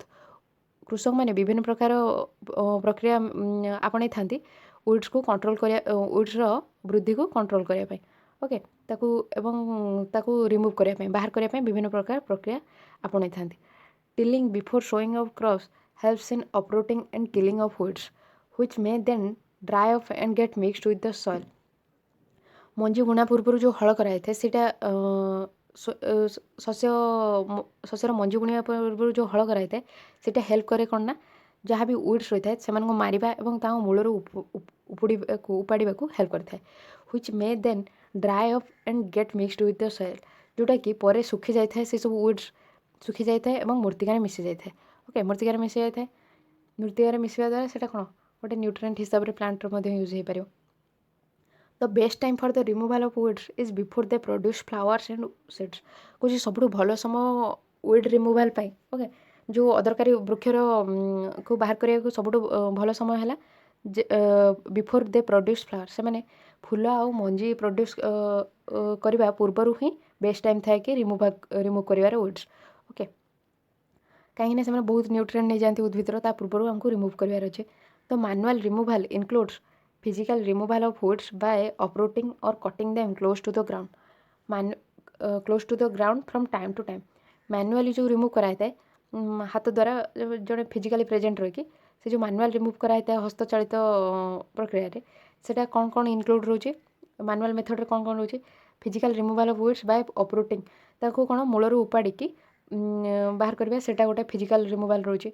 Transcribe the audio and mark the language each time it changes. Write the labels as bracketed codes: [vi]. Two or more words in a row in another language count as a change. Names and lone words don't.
[or] କୃଷକମାନେ ବିଭିନ୍ନ ପ୍ରକାର ପ୍ରକ୍ରିୟା ଆପଣେଇଥାନ୍ତି ଉଇଡ୍ସକୁ କଣ୍ଟ୍ରୋଲ୍ କରିବା, ଉଇଡ୍ସର ବୃଦ୍ଧିକୁ କଣ୍ଟ୍ରୋଲ୍ କରିବା ପାଇଁ। ଓକେ, ତାକୁ ରିମୁଭ୍ କରିବା ପାଇଁ, ବାହାର କରିବା ପାଇଁ ବିଭିନ୍ନ ପ୍ରକାର ପ୍ରକ୍ରିୟା ଆପଣେଇଥାନ୍ତି। [en] Tilling before sowing of crops helps in uprooting and killing of weeds which may then dry off and get mixed with the soil। [or] ମଞ୍ଜି ବୁଣା ପୂର୍ବରୁ ଯେଉଁ ହଳ କରାଯାଇଥାଏ ସେଇଟା ଶସ୍ୟର ମଞ୍ଜି ବୁଣିବା ପୂର୍ବରୁ ଯେଉଁ ହଳ କରାଯାଇଥାଏ ସେଇଟା ହେଲ୍ପ କରେ କ'ଣ ନା, ଯାହା ବି ଉଇଡ୍ସ ରହିଥାଏ ସେମାନଙ୍କୁ ମାରିବା ଏବଂ ତାଙ୍କ ମୂଳରୁ ଉପାଡ଼ିବାକୁ ହେଲ୍ପ କରିଥାଏ। [en] which may then dry off and get mixed with the soil, [or] ଯେଉଁଟାକି ପରେ ଶୁଖି ଯାଇଥାଏ, ସେସବୁ ଉଇଡ୍ସ ଶୁଖି ଯାଇଥାଏ ଏବଂ ମୃତ୍ତିକାରେ ମିଶି ଯାଇଥାଏ। ଓକେ, ମୃତ୍ତିକାରେ ମିଶି ଯାଇଥାଏ, ମୃତ୍ତିକାରେ ମିଶିବା ଦ୍ୱାରା ସେଇଟା କ'ଣ ଗୋଟେ ନ୍ୟୁଟ୍ରିଏଣ୍ଟ ହିସାବରେ ପ୍ଲାଣ୍ଟର ମଧ୍ୟ ୟୁଜ୍ ହୋଇପାରିବ। [en] The best time for the removal of weeds is before they produce flowers and seeds. [or] କହୁଛି ସବୁଠୁ ଭଲ ସମୟ [en] weed removal [or] ପାଇଁ, ଓକେ, ଯେଉଁ ଅଦରକାରୀ ବୃକ୍ଷର କୁ ବାହାର କରିବାକୁ ସବୁଠୁ ଭଲ ସମୟ ହେଲା [en] before they produce flower. [or] ସେମାନେ ଫୁଲ ଆଉ ମଞ୍ଜି ପ୍ରଡ୍ୟୁସ୍ କରିବା ପୂର୍ବରୁ ହିଁ [en] best time [or] ଥାଏ କି ରିମୁଭ୍ କରିବାର ଉଇଡ୍ସ। ଓକେ, କାହିଁକିନା ସେମାନେ ବହୁତ ନ୍ୟୁଟ୍ରିଏଣ୍ଟ ନେଇଯାଆନ୍ତି ଉଦ୍ଭିଦର, ତା ପୂର୍ବରୁ ଆମକୁ ରିମୁଭ୍ କରିବାର ଅଛି। [en] The manual removal includes physical removal of weeds by uprooting or cutting them close to the ground from time to time। [or] ମ୍ୟାନୁଆଲି ଯେଉଁ ରିମୁଭ୍ କରାଯାଇଥାଏ ହାତ ଦ୍ୱାରା, ଜଣେ [en] physically present [or] ରହିକି ସେ ଯେଉଁ ମ୍ୟାନୁଆଲ୍ ରିମୁଭ୍ କରାଯାଇଥାଏ ହସ୍ତଚାଳିତ ପ୍ରକ୍ରିୟାରେ, ସେଇଟା କ'ଣ କ'ଣ ଇନକ୍ଲୁଡ଼ ରହୁଛି, ମ୍ୟାନୁଆଲ୍ ମେଥଡ଼ରେ କ'ଣ କ'ଣ ରହୁଛି? [en] Physical removal of weeds by uprooting, [or] ତାକୁ କ'ଣ ମୂଳରୁ ଉପାଡ଼ିକି ବାହାର କରିବା, ସେଇଟା ଗୋଟେ [en] physical removal [or] ରହୁଛି।